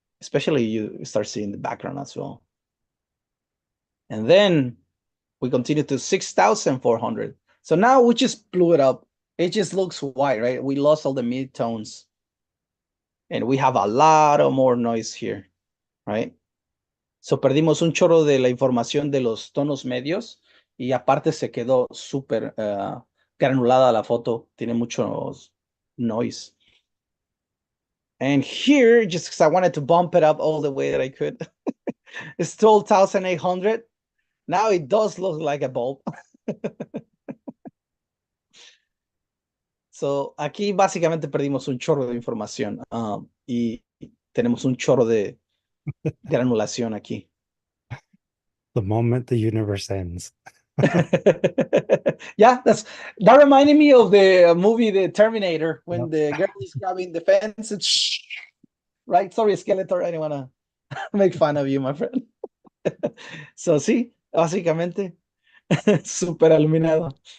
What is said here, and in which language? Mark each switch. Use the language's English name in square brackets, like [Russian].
[English] Especially you start seeing the background as well. And then we continue to 6400. So now we just blew it up. It just looks white, right? We lost all the midtones. And we have a lot of more noise here, right? [Spanish] So perdimos un chorro de la información de los tonos medios y aparte se quedó súper granulada la foto. Tiene mucho noise. [English] And here, just because I wanted to bump it up all the way that I could, it's 12,800. Now it does look like a bulb. [Spanish] So aquí básicamente perdimos un chorro de información y tenemos un chorro de granulación aquí. [English] The moment the universe ends. Yeah, that reminded me of the movie The Terminator when the girl is grabbing the fence and right? Sorry, Skeletor, I didn't want to make fun of you, my friend. So [Spanish] sí, básicamente super iluminado.